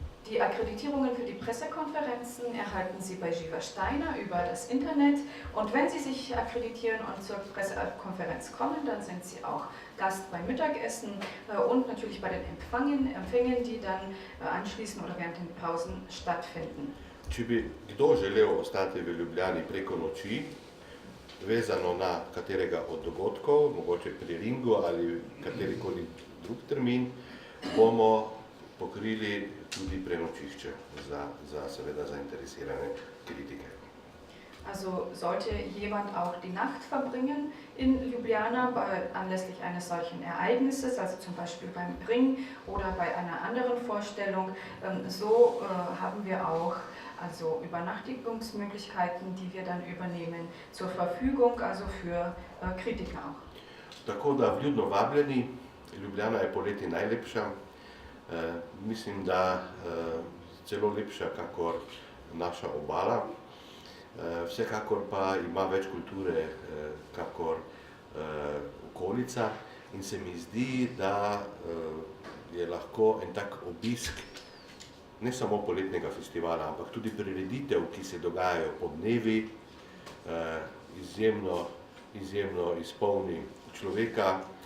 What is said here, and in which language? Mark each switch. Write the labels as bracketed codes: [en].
[de] Die Akkreditierungen für die Pressekonferenzen erhalten Sie bei Živa Steiner über das Internet. Und wenn Sie sich akkreditieren und zur Pressekonferenz kommen, dann sind Sie auch Gast beim Mittagessen und natürlich bei den Empfängen, die dann anschließend oder während den Pausen stattfinden. [sl] Če bi kdo želel ostati v Ljubljani preko noči, vezano na katerega od dogodkov, mogoče pri Ringu ali katerikoli drug termin, bomo pokrili tudi prenočišče za seveda zainteresirane kritike. [de] Also sollte jemand auch die Nacht verbringen in Ljubljana anlässlich eines solchen Ereignisses, also zum Beispiel beim Ring oder bei einer anderen Vorstellung, so haben wir auch also Übernachtungsmöglichkeiten, die wir dann übernehmen, zur Verfügung, also für Kritiker auch. [sl] Tako da vljudno vabljeni, Ljubljana je poleti najlepša, mislim, da celo lepša kakor naša obala, vsekakor pa ima več kulture kakor okolica in se mi zdi, da je lahko en tak obisk ne samo poletnega festivala, ampak tudi prireditev, ki se dogajajo po dnevi, izjemno izpolni človeka.